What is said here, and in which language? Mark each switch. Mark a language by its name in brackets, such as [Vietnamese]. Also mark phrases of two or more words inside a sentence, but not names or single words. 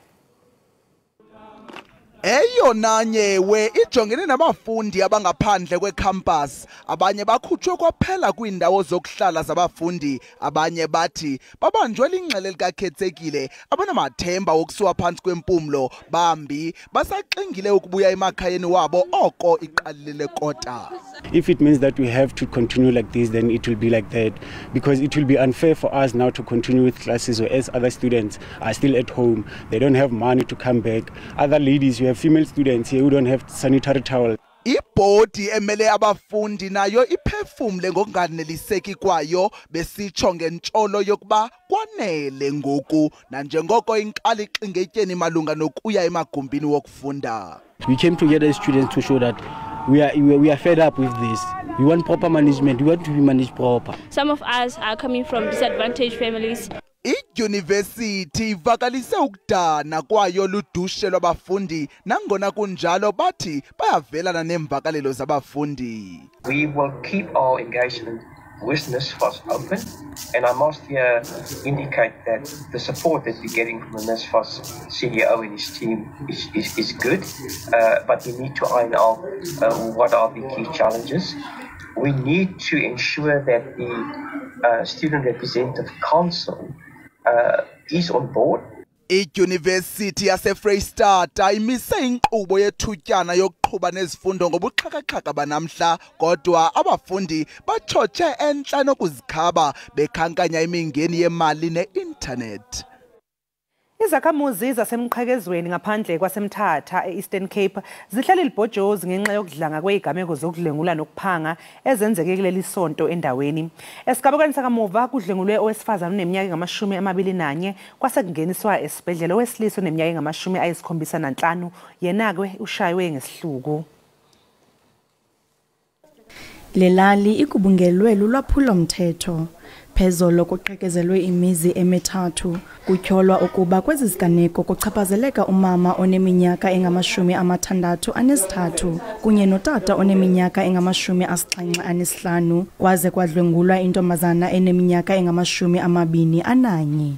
[Xhosa] Eyona nyewe ijongene nabafundi abangaphandle kwecampus, abanye bakhutshwe kwaphela kwiindawo zokuhlala zabafundi, abanye bathi babanjwe lingxele likakhethekile abanamathemba wokusuka phantsi kwempumlo, bambi basaxingile ukubuya emakhayeni wabo oko iqalile kota. [English] If it means that we have to continue like this, then it will be like that, because it will be unfair for us now to continue with classes whereas other students are still at home. They don't have money to come back. Other ladies, we have female students here who don't have sanitary towels. [Xhosa] Ibhodi emele abafundi nayo iphefumle ngokunganeliseki kwayo besitsho ngentsholo yokuba kwanele ngoku nanjengoko inkali xingetyeni malunga nokuya emagumbini wokufunda. [English] We came together as students to show that we are fed up with this. We want proper management. We want to be managed proper. Some of us are coming from disadvantaged families. [Xhosa] idyunivesithi ivakalise ukudana kwayo ludushe lwabafundi nangona kunjalo bathi bayavelana neemvakalelo zabafundi. [English] We will keep our engagement with NSFAS open, and I must here indicate that the support that we're getting from the NSFAS CEO and his team is good, but we need to iron out what are the key challenges. We need to ensure that the Student Representative Council is on board. [Xhosa] iYunivesithi yaseFreystata imise inkqubo yethutyana yokuqhuba nezifundo ngobuxhakaxhaka banamhla, kodwa abafundi batshotshe entla nokuzikhaba bekhankanya imingeni yemali ne-internet. [Zulu] Izakhamuzi zasemqhekezweni ngaphandle kwasemthatha e-Eastern Cape zihlala libhojozi ngenxa yokudlanga kwezigameko zokudlengula nokuphanga ezenzeke kuleli sonto endaweni. Esigabeni sakamuva kudlengulwe owesifazana oneminyaka engama-21 kwase kungeniswa esibhedlela owesilisa oneminyaka engama-75 yenakwe ushaywe ngesihluku. Lelali ikubungelwe lulwaphulo mthetho. [Xhosa] Phezolo kuqhekezelwe imizi emithathu kutyholwa ukuba kwezi ziganeko kuchaphazeleka umama oneminyaka engama-63 kunye notata oneminyaka engama-75 kwaze kwadlwengulwa intombazana eneminyaka engama-21.